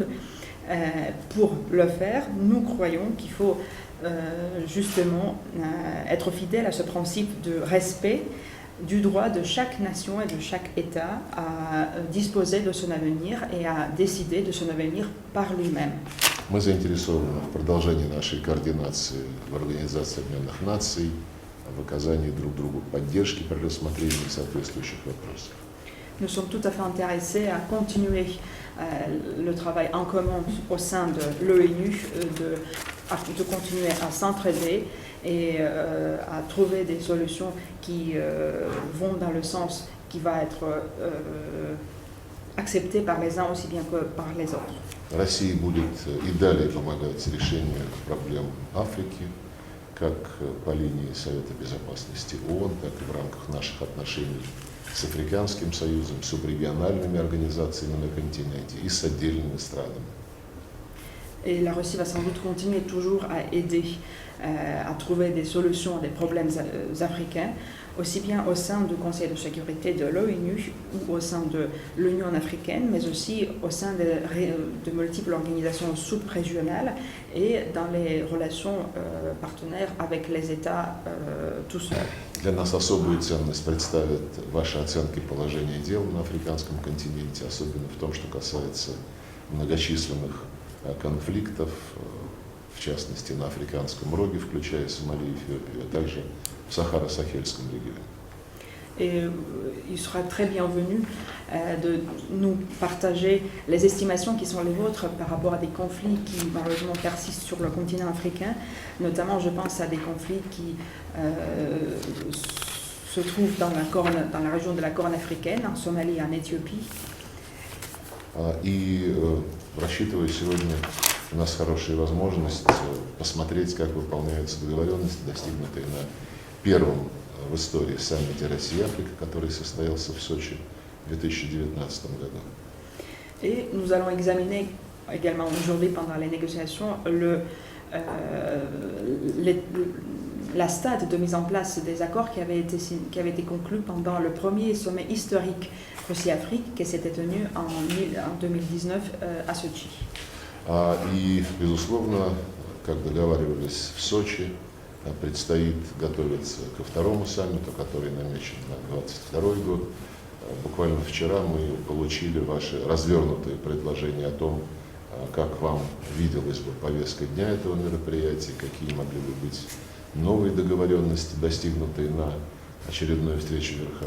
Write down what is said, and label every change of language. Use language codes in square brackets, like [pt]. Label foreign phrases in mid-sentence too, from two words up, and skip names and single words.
[fr] Pour le faire, nous croyons qu'il faut justement être fidèle à ce principe de respect du droit de chaque nation et de chaque État à disposer de son avenir et à décider de son avenir par lui-même. [ru] Мы заинтересованы в продолжении нашей координации в Организации Объединенных Наций, в оказании друг другу поддержки при рассмотрении соответствующих вопросов. [fr] Nous sommes tout à fait intéressés à continuer le travail en commun au sein de l'ONU, de continuer à s'entraider et à trouver des solutions qui vont dans le sens qui va être accepté par les uns aussi bien que par les autres. [ru] Россия будет и далее помогать решению проблем Африки, как по линии Совета Безопасности ООН, так и в рамках наших отношений с Африканским Союзом, с субрегиональными организациями на континенте и с отдельными странами. [fr] Et la Russie va sans doute continuer toujours à aider à trouver des solutions à des problèmes africains, aussi bien au sein du Conseil de sécurité de l'ONU ou au sein de l'Union africaine, mais aussi au sein de multiples organisations sous-régionales et dans les relations partenaires avec les États tout seuls. [ru] Для нас особую ценность представят ваши оценки положения дел на африканском континенте, особенно в том, что касается многочисленных конфликтов, в частности на Африканском роге, включая Сомали и Эфиопию, а также в Сахаро-Сахельском регионе. [fr] Et il sera très bienvenu de nous partager les estimations qui sont les vôtres par rapport à des conflits qui malheureusement persistent sur le continent africain. Notamment, je pense à des conflits qui se trouvent dans la région de la Corne africaine, en Somalie et en Éthiopie. [ru] И рассчитываю сегодня у нас хорошая возможность посмотреть, как выполняются договоренности, достигнутые на первом в истории саммите Россия-Африка, который состоялся в Сочи в 2019 году. [fr] Et nous allons examiner également aujourd'hui pendant les négociations la stade de mise en place des accords qui avaient été conclus pendant le premier sommet historique Russie-Afrique qui s'était tenu en 2019 à Sochi. [ru] И, безусловно, как договаривались в Сочи, предстоит готовиться ко второму саммиту, который намечен на 2022 год. Буквально вчера мы получили ваши развернутые предложения о том, как вам виделась бы повестка дня этого мероприятия, какие могли бы быть новые договоренности, достигнутые на очередной встрече в верхах.